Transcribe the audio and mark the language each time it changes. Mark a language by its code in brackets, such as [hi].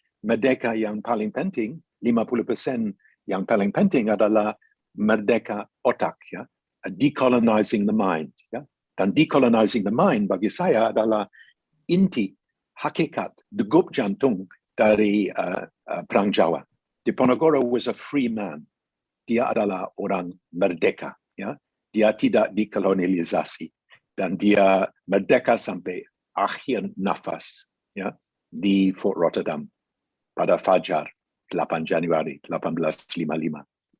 [id] Merdeka yang paling penting, 50% yang paling penting adalah merdeka otak. Ya. [en] Decolonizing the mind. [id] Ya. Dan [en] decolonizing the mind [id] bagi saya adalah inti, hakikat, degup jantung dari Perang Jawa. [en] Diponegoro was a free man. [id] Dia adalah orang merdeka. Ya. Dia tidak dikolonialisasi. Dan dia merdeka sampai akhir nafas, ya, di Fort Rotterdam pada Fajar 8 Januari 1855.